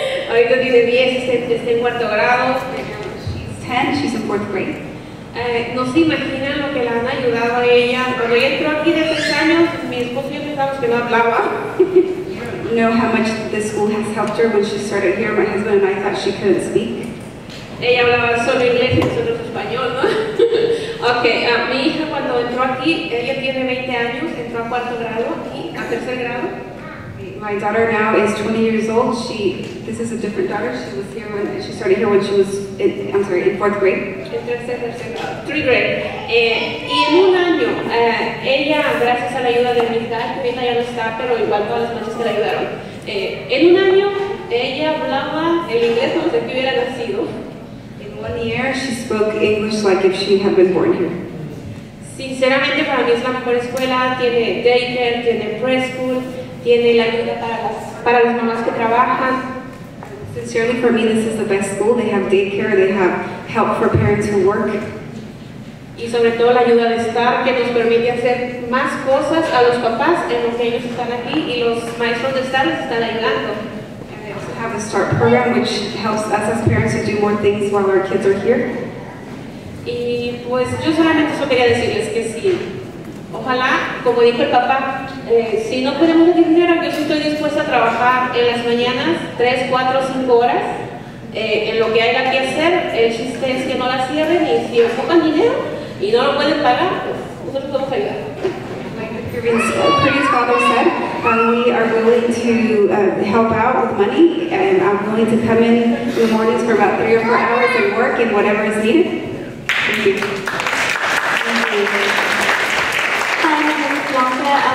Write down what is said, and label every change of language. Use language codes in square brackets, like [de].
[es] Ahorita tiene 10, está en 4º grado. [en] She's 10, she's in 4th grade. [es] No se imaginan lo que le han ayudado a ella. Cuando ella entró aquí de 3 años, mi esposo y yo pensábamos que no hablaba. [en] You know how much this school has helped her. When she started here, my husband and I thought she couldn't speak. [es] Ella hablaba solo inglés y nosotros español, ¿no? Ok, mi hija cuando entró aquí, ella tiene 20 años, entró a 4º grado y a 3er grado. [en] My daughter now is 20 years old. This is a different daughter. She was here she started here when she was in 4th grade. [es] En 3º grado, [en] 3rd grade. [es] Y en un año, ella, gracias a la ayuda de mi hija, que ya no está, pero igual todas las noches que la ayudaron, en un año ella hablaba el inglés como si hubiera nacido. [en] In 1 year, she spoke English like if she had been born here. [es] Sinceramente, para mí es la mejor escuela. Tiene daycare, tiene preschool, tiene la ayuda para las mamás que trabajan. [en] Sincerely, for me, this is the best school. They have daycare, they have help for parents who work. [es] Y sobre todo la ayuda de STAR, que nos permite hacer más cosas a los papás en lo que ellos están aquí y los maestros de STAR les están ayudando. [en] And they also have the START program, which helps us as parents to do more things while our kids are here. [es] Y pues yo solamente eso quería decirles que sí. Ojalá, como dijo el papá, si no podemos hacer dinero, yo sí estoy dispuesta a trabajar en las mañanas 3, 4, 5 horas en lo que haya que hacer. El chiste es que no la cierren y si enfocan dinero y no lo pueden pagar, pues nosotros podemos ayudar. [en] Like your previous father said, we are willing to help out with money, and I'm willing to come in the mornings for about 3 or 4 hours and work in whatever is needed. Thank you. Hi, my name is Blanca.